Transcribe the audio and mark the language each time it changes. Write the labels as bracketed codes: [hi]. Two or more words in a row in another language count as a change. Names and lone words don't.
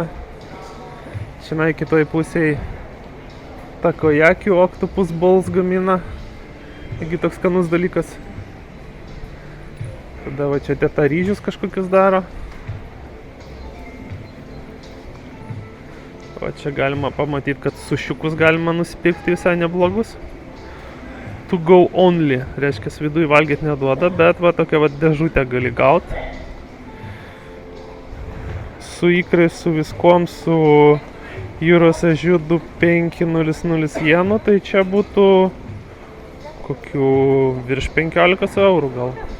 [lt] Čia kitoj pusėje takojakių [en] Octopus Balls [lt] gamina. Taigi toks skanus dalykas. Tada va čia teta ryžius kažkokius daro. O čia galima pamatyti, kad sušiukus galima nusipirkti visai neblogus. [en] To go only, [lt] reiškia, viduj valgyti neduoda, bet va tokią va dėžutę gali gauti. Su ikrais, su viskom, su jūros ežiu 2500 jenų, tai čia būtų kokių virš 15 eurų gal.